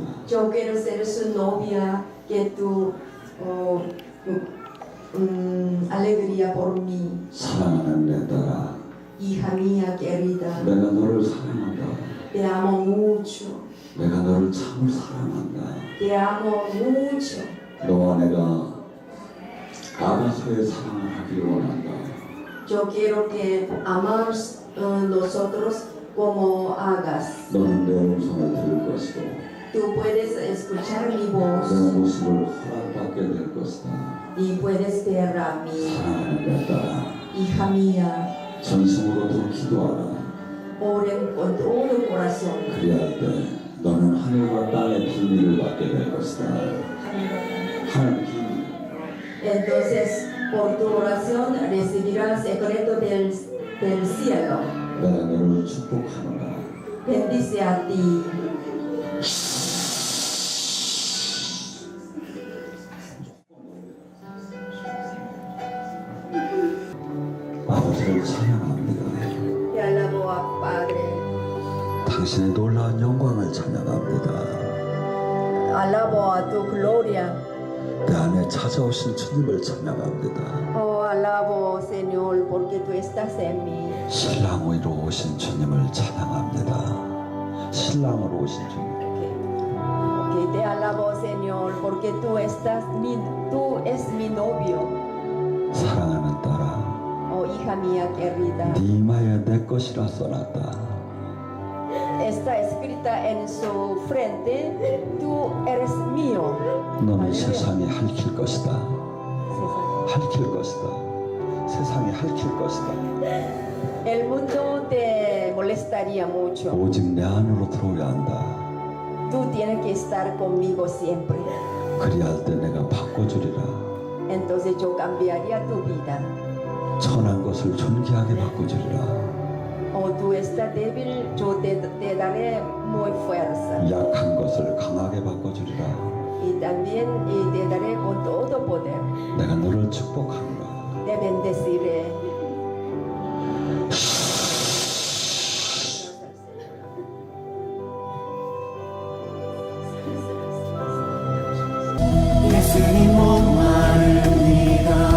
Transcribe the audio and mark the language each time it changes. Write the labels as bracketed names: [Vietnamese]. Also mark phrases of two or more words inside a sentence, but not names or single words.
[Spanish] Yo quiero ser su novia, que tu alegría por mí. [Korean] 사랑하는 내 딸아, [Spanish] Hija mía querida, [Korean] 내가 너를 사랑한다. [Spanish] te amo mucho. [Korean] 내가 너를 참을 사랑한다. [Spanish] Te amo mucho. [Korean] 너와 내가 아가서의 사랑을 하기를 원한다. [Spanish] Yo quiero que amamos nosotros como hagas. [Korean] 너는 내 음성을 들을 것이고 [Spanish] Tú puedes escuchar mi [Korean] 내 [Spanish] voz [Korean] 모습을 허락받게 될 것이다. [Spanish] y puedes ver a mí. [Korean] 사랑하는 내 딸아, [Spanish] Hija mía, [Korean] 전심으로 더 기도하라. [Spanish] oren con todo corazón. [Korean] 그리할 때 너는 하늘과 땅의 비밀을 받게 될 것이다. 하늘 비밀. [Spanish] Entonces, por tu oración recibirás el secreto del cielo. [Korean] 내가 너를 축복하노라. [Spanish] Bendice a ti. [Korean] 아버지를 찬양합니다. [Spanish] Te alabo a Padre. [Korean] 당신의 놀라운 영광을 찬양합니다. [Spanish] Alabo a tu gloria. [Korean] 내 안에 찾아오신 주님을 찬양합니다. [Spanish] Oh, alabo, Señor, porque tú estás en mí. [Korean] 신랑으로 오신 주님을 찬양합니다. 신랑으로 오신 주님. [Spanish] Ok, te alabo, Señor, porque tú es mi novio. [Korean] 사랑하는 딸아, [Spanish] Oh, hija mía querida. [Korean] 네 이마에 내 것이라 써놨다. [Spanish] Está escrita en su frente, tú eres mío. [Korean] 너는 세상이 핥힐 것이다. 핥힐 것이다. 세상이 핥힐 것이다. [Spanish] El mundo te molestaría mucho. [Korean] 오직 내 안으로 들어오야 한다. [Spanish] Tú tienes que estar conmigo siempre. [Korean] 그리할 때 내가 바꿔주리라. [Spanish] entonces yo cambiaría tu vida. [Korean] 천한 것을 존귀하게 바꿔주리라. [Spanish] O tú estás débil, yo te daré muy fuerza. [Korean] 약한 것을 강하게 바꿔주리라. [Spanish] Y también te daré con todo poder. [Korean] 내가 너를 축복하노라. [Spanish] Te bendeciré. [Korean] 예수님 목마릅니다.